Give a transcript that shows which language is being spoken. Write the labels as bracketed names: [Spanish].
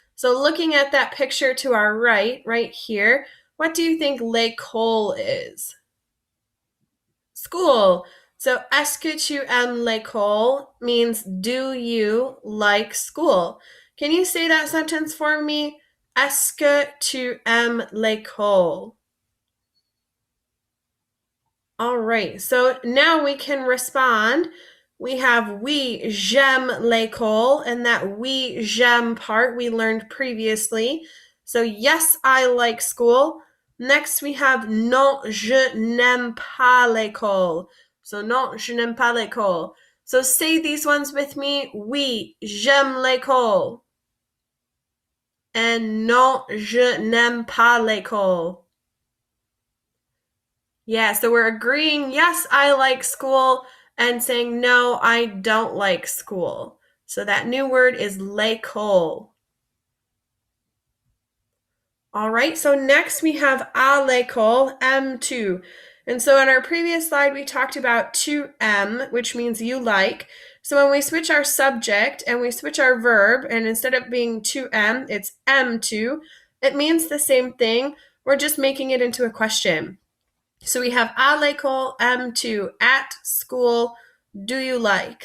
[English] So looking at that picture to our right here, what do you think l'école is? School. So [French] est-ce que tu aimes l'école [English] means do you like school? Can you say that sentence for me? [French] Est-ce que tu aimes l'école? [English] All right, so now we can respond. We have [French] oui, j'aime l'école, [English] and that [French] oui, j'aime [English] part we learned previously. So yes, I like school. Next we have [French] non, je n'aime pas l'école. So non, je n'aime pas l'école. [English] So say these ones with me. [French] Oui, j'aime l'école. And non, je n'aime pas l'école. [English] Yeah, so we're agreeing, yes, I like school, and saying, no, I don't like school. So that new word is l'école. All right, so next we have [French] à l'école, aimes-tu. [English] And so in our previous slide, we talked about [French] tu aimes, [English] which means you like. So when we switch our subject and we switch our verb, and instead of being [French] tu aimes, [English] it's [French] aimes-tu, [English] it means the same thing. We're just making it into a question. So we have [French] à l'école, aimes-tu, [English] at school, do you like?